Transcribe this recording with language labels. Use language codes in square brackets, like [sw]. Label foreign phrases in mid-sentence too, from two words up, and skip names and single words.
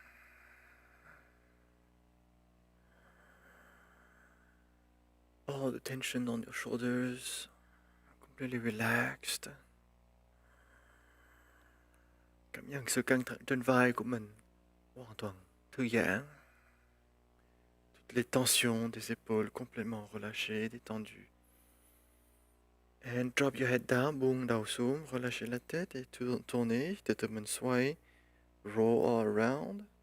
[en] All the tension on your shoulders, completely relaxed. [vi] Cảm nhận sự căng thẳng trên vai của mình hoàn toàn thư giãn. [fr] Toutes les tensions des épaules complètement relâchées, détendues. [en] And drop your head down, [vi] buông đầu xuống, [fr] relâchez la tête et tournez, [vi] tự mình xoay. [en] Roll all around.